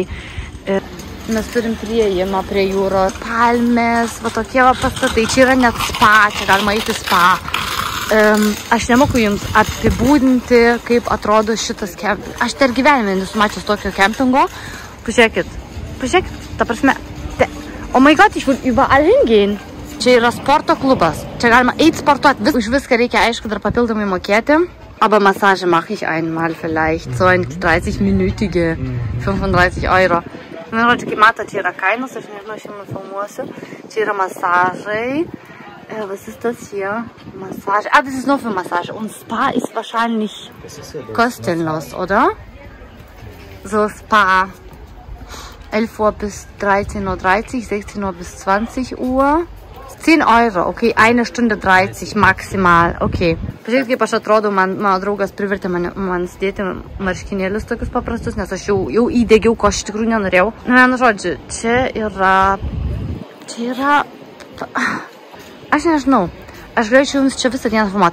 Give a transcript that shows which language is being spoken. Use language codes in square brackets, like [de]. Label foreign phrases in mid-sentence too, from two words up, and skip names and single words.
[lt] Mes turim prieėjimą prie jūros, palmės, va tokie va pastatai, čia yra net spa, čia galima eiti spa. Aš nemoku jums apibūdinti, kaip atrodo šitas kempingas. Aš dar gyvenime nesu mačius tokio kempingo. Pažiūrėkit, ta prasme. [en] Oh my god, [de] ich will überall hingehen. [lt] Čia yra sporto klubas. Čia galima eiti sportuoti. Už viską reikia, aišku, dar papildomai mokėti. [de] Aber Massage mache ich einmal vielleicht. So ein 30-minütige, 35 €. [lt] Na, žodžiu, kaip mato, čia yra kainos, aš nežinau, aš jums nufilmuosiu. Čia yra masažai. [de] Was ist das hier? Massage. Das ist nur für Massage. Und Spa ist wahrscheinlich kostenlos, oder? So Spa. 11 Uhr bis 13:30 Uhr, 16 Uhr bis 20 Uhr. 10 €, okay, 1 Stunde 30 maximal, okay. [lt] Pažiūrėkit, kaip aš atrodo, mano draugas privertė man sudėti marškinėlius tokius paprastus, nes aš jau įdegiau, ko aš iš tikrųjų nenorėjau. Na, žodžiu, čia yra, aš nežinau, aš galėčiau jums čia visą dieną filmuoti.